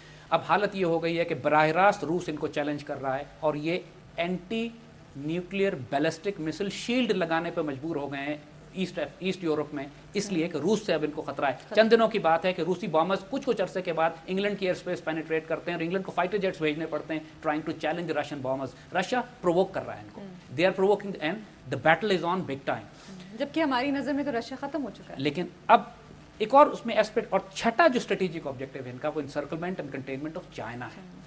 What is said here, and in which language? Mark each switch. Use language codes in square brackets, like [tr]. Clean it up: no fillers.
[ur] اب حالت یہ ہو گئی ہے کہ براہ راست روس ان کو چیلنج کر رہا ہے, اور یہ اینٹی نیوکلیئر بیلسٹک مسل شیلڈ لگانے پہ مجبور ہو گئے ہیں ایسٹ یورپ میں, اس لیے کہ روس سے اب ان کو خطرہ ہے. چند دنوں کی بات ہے کہ روسی بامبرز کچھ عرصے کے بعد انگلینڈ کی ایئر اسپیس پینیٹریٹ کرتے ہیں اور انگلینڈ کو فائٹر جیٹس بھیجنے پڑتے ہیں [en] Trying to challenge Russian bombers. [ur] Russia provoke کر رہا ہے ان کو, [en] They are provoking and the battle is on big time. [ur] جبکہ ہماری نظر میں تو رشیا ختم ہو چکا ہے. لیکن اب ایک اور اس میں ایسپیکٹ, اور چھٹا جو اسٹریٹجک آبجیکٹیو ہے ان کا وہ [en] encirclement and containment of China [ur] ہے.